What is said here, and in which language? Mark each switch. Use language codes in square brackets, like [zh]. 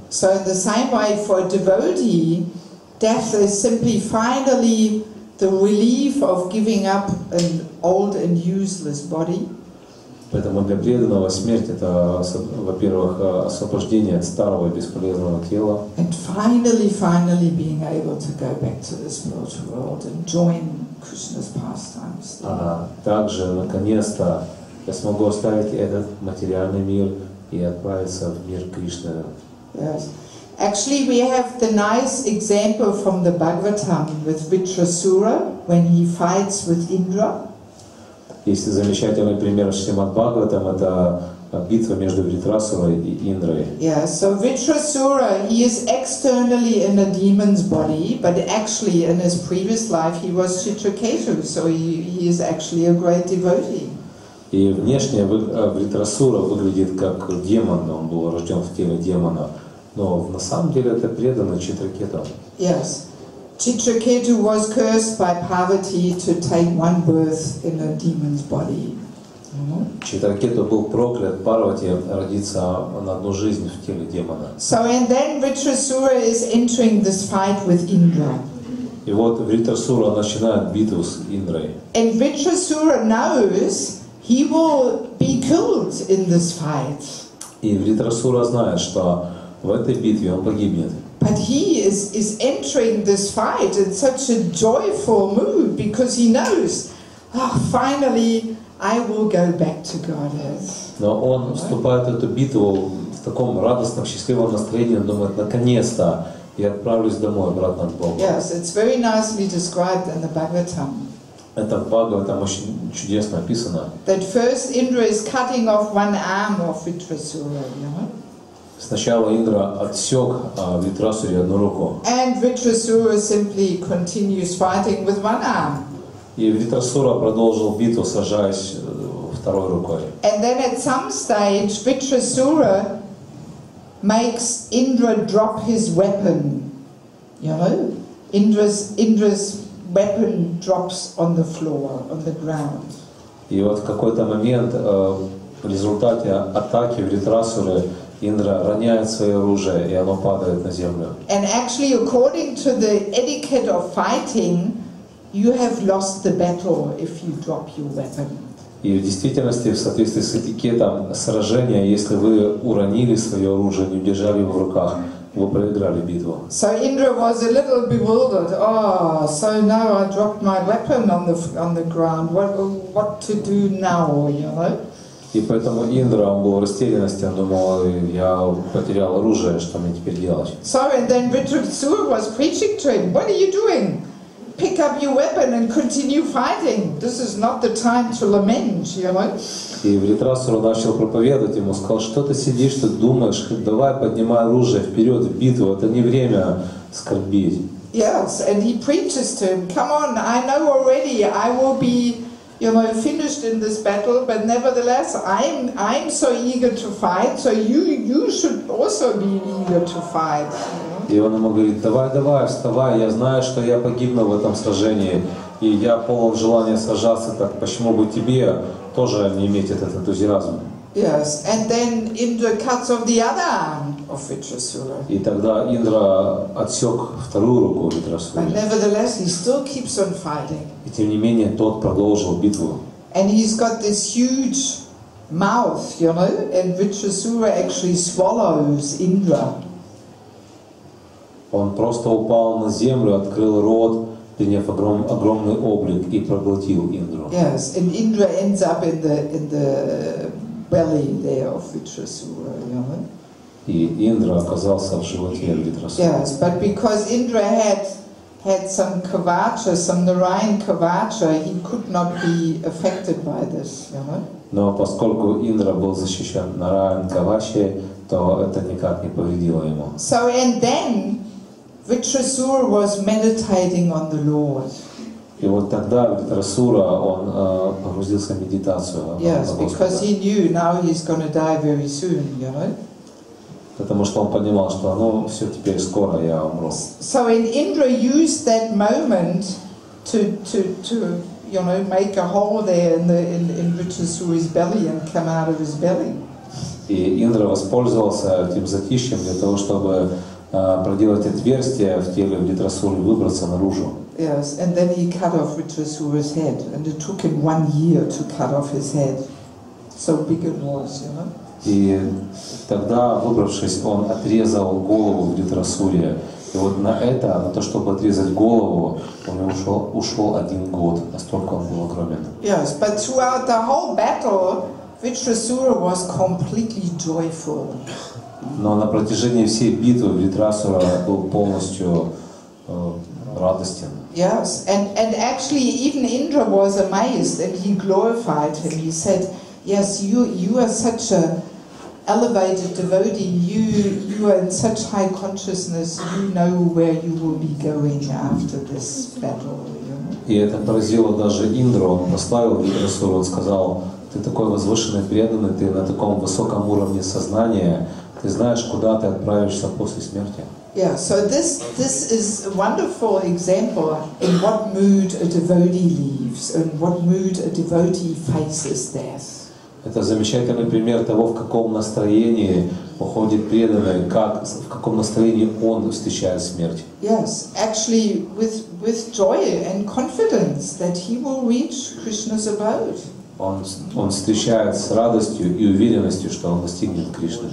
[en] So in the same way, for a devotee, death is simply finally the relief of giving up an old and useless body. [ru] Поэтому для преданного смерть это, во-первых, освобождение от старого бесполезного тела. [en] And finally being able to go back to the spiritual world and join Krishna's pastimes. [ru] Также, наконец-то, я смогу оставить этот материальный мир и отправиться в мир Кришны. [en] Yes. Actually, we have the nice example from the Bhagavatam with Vitrasura when he fights with Indra. [ru] Есть замечательный пример в Шримад Бхагаватам, это битва между Вритрасурой и Индрой. [en] Yeah, so Vitrasura, he is externally in a demon's body, but actually in his previous life he was Chitraketu, so he is actually a great devotee. [ru] И внешне Вритрасура выглядит как демон, он был рожден в теле демона, но на самом деле это преданный Читракету. [en] Yes. Chitraketu was cursed by Parvati to take one birth in a demon's body. [ru] Читракету был проклят Парвати родиться на одну жизнь в теле демона. [en] So and then Vitrasura is entering this fight with Indra. [ru] И вот Вритрасура начинает битву с Индрой. [en] And Vitrasura knows he will be killed in this fight. [ru] И Вритрасура знает, что в этой битве он погибнет. [en] But he is entering this fight in such a joyful mood because he knows, finally I will go back to Godhead. [ru] Но он вступает в эту битву в таком радостном, счастливом настроении, он думает, наконец-то я отправлюсь домой, обратно к Богу. [en] Yes, it's very nicely described in the Bhagavatam. [ru] Это в Бхагаватам очень чудесно описано. [en] That first Indra is cutting off one arm of Vitrasura, you know? [ru] Сначала Индра отсек Вритрасуре одну руку. [en] And Vitrasura simply continues fighting with one arm. [ru] И Вритрасура продолжил битву, сражаясь второй рукой. [en] And then at some stage, Vitrasura makes Indra drop his weapon. You know, Indra's weapon drops on the floor, on the ground. [ru] И вот в какой-то момент в результате атаки Вритрасуры Индра роняет свое оружие, и оно падает на землю. [en] And actually, according to the etiquette of fighting, you have lost the battle if you drop your weapon. [ru] И в действительности, в соответствии с этикетом сражения, если вы уронили свое оружие, не удержали его в руках, вы проиграли битву. [en] So Indra was a little bewildered. So now I dropped my weapon on the ground. What to do now, you know? [ru] И поэтому Индра, он был в растерянности, он думал, я потерял оружие, что мне теперь делать? [en] So and then Vitrasura was preaching to him. What are you doing? Pick up your weapon and continue fighting. This is not the time to lament, you know. [ru] И Вритрасура начал проповедовать ему, сказал, что ты сидишь, ты думаешь, давай поднимай оружие вперед в битву, это не время скорбить. [en] Yes, and he preaches to him, come on, I know already I will be, you know, finished in this battle, but nevertheless I'm so eager to fight, so you should also be eager to fight. [ru] И он ему говорит, давай, вставай, я знаю, что я погибну в этом сражении, и я полон желания сражаться, так почему бы тебе тоже не иметь этот энтузиазм? [en] Yes, and then Indra cuts off the other arm of Vitrasura. [ru] И тогда Индра отсек вторую руку Вритрасуры. [en] But nevertheless, he still keeps on fighting. [ru] И тем не менее тот продолжил битву. [en] And he's got this huge mouth, you know, and Vitrasura actually swallows Indra. [ru] Он просто упал на землю, открыл рот, приняв огромный облик и проглотил Индру. [en] Yes, and Indra ends up in the belly there of Vitrasura, you know. [ru] И Индра оказался в животе Вритрасуры. [en] Yes, but because Indra had some kavacha, some Narayan kavacha, he could not be affected by this, you know. [ru] Но поскольку Индра был защищен Нараян Кавачи, то это никак не повредило ему. [en] So and then Vritrasura was meditating on the Lord. [ru] И вот тогда Вритрасура, он погрузился в медитацию. [en] Yes, because he knew now he's going to die very soon, you know. [ru] Потому что он понимал, что ну все, теперь скоро я умру. [en] So Indra used that moment to you know, make a hole there in Vritrasura's belly and come out of his belly. [ru] И Индра воспользовался этим затишьем для того, чтобы проделать отверстие в теле Вритрасуры и выбраться наружу. [en] Yes, and then he cut off Vritrasura's head, and it took him 1 year to cut off his head. So big it was, you know. [ru] И тогда, выбравшись, он отрезал голову Вритрасуре. И вот на это, на то, чтобы отрезать голову, он ушел 1 год. Настолько он был огромен. [en] Yes, but throughout the whole battle, Vritrasura was completely joyful. [ru] Но на протяжении всей битвы Вритрасура был полностью радостен. [en] Yes, and actually even Indra was amazed, and he glorified him. He said, "Yes, you are such a elevated devotee. You are in such high consciousness. You know where you will be going after this battle." You know? [ru] И это поразило даже Индру. Он прославил Вритрасуру. Он сказал: "Ты такой возвышенный, преданный, ты на таком высоком уровне сознания. Ты знаешь, куда ты отправишься после смерти." [en] Yeah, so this is a wonderful example in what mood a devotee leaves, and what mood a devotee faces death. [ru] Это замечательный пример того, в каком настроении уходит преданный, в каком настроении он встречает смерть. [en] Yes, actually with joy and confidence that he will reach Krishna's abode. [ru] Он встречает с радостью и уверенностью, что он достигнет Кришны.